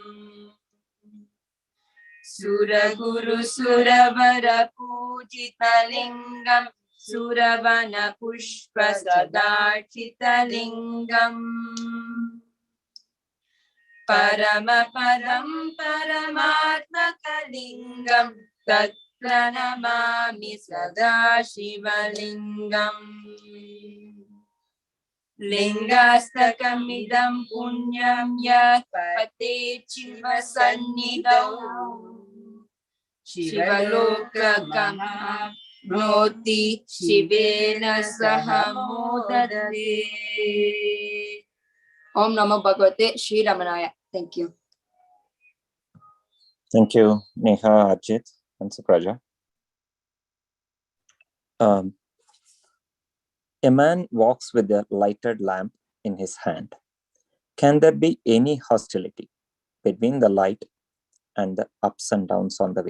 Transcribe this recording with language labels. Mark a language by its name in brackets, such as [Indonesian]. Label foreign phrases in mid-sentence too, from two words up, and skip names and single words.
[Sanskrit] सुरगुरु-सुरवर-पूजितलिङ्गम् सुरवन-पुष्प-सदार्चितलिङ्गम्. परमपदं परमात्मकलिङ्गं तत्प्रणमामि सदाशिवलिङ्गम्. लिङ्गाष्टकम्-इदं पुण्यं यत् पठे शिव सन्निधौ शिवलोक-गमं नोति शिवेन सहमोदते. ॐ नमो भगवते श्री रमणाय. [English] Thank you. Thank you, Neha, Arjit, and Supraja. A man walks with a lighted lamp in his hand. Can there be any hostility between the light and the ups and downs on the way?